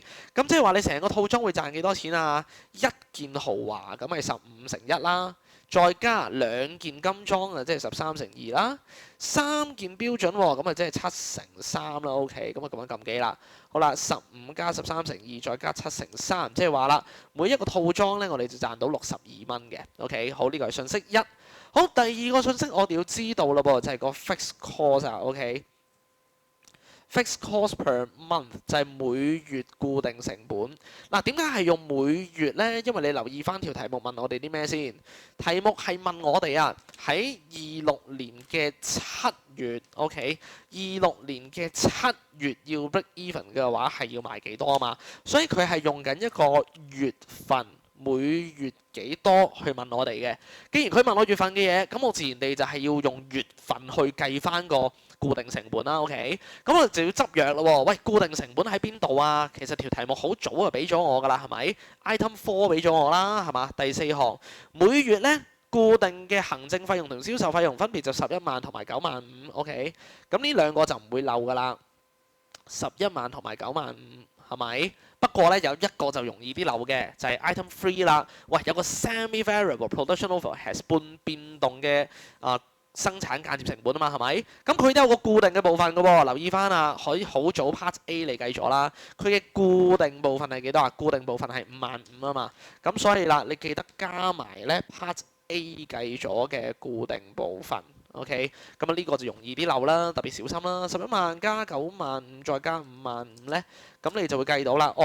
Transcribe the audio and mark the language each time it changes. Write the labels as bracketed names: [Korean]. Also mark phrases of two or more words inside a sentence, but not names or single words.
[Cantonese] 咁即係話你成個套裝會賺幾多錢啊？1件豪華咁咪15乘1啦，再加2件金裝啊，即係13乘2啦，3件標準喎，咁啊即係7乘3啦。OK，咁啊咁樣撳機啦。好啦，15加13乘2再加7乘3，即係話啦，每一個套裝咧我哋就賺到62蚊嘅。OK，好，呢個係信息1。好，第二個信息我哋要知道啦噃，就係個 [English] fixed cost [Cantonese] 啊，OK。 [English] Fixed cost per month [Cantonese] 就係每月固定成本。嗱，點解係用每月呢？因為你留意翻條題目問我哋啲咩先？題目係問我哋啊，喺26年嘅7月，OK， 26年嘅7月要 [English] break even [Cantonese] 嘅話係要賣幾多啊嘛？所以佢係用緊一個月份。每月幾多去問我哋嘅？既然佢問我月份嘅嘢，咁我自然地就係要用月份去計翻個固定成本啦。OK，咁我就要執藥咯喎。喂，固定成本喺邊度啊？其實條題目好早就俾咗我㗎啦，係咪 ？Item 4俾咗我啦，係嘛？第4項每月咧固定嘅行政費用同銷售費用分別就11萬同埋9萬5。OK，咁呢兩個就唔會漏㗎啦。11萬同埋9萬5係咪？不過咧有一個就容易啲漏嘅，就係 item 3啦。喂，有個 [English] semi-variable production overhead [Cantonese] 半變動嘅生產間接成本啊嘛，係咪？咁佢都有個固定嘅部分嘅喎，留意翻啊，可以好早 part A 嚟計咗啦。佢嘅固定部分係幾多啊？固定部分係5萬5啊嘛。咁所以啦，你記得加埋咧 part A 計咗嘅固定部分。OK， 咁啊呢個就容易啲漏啦，特別小心啦。11萬加9萬5再加5萬5咧，咁你就會計到啦。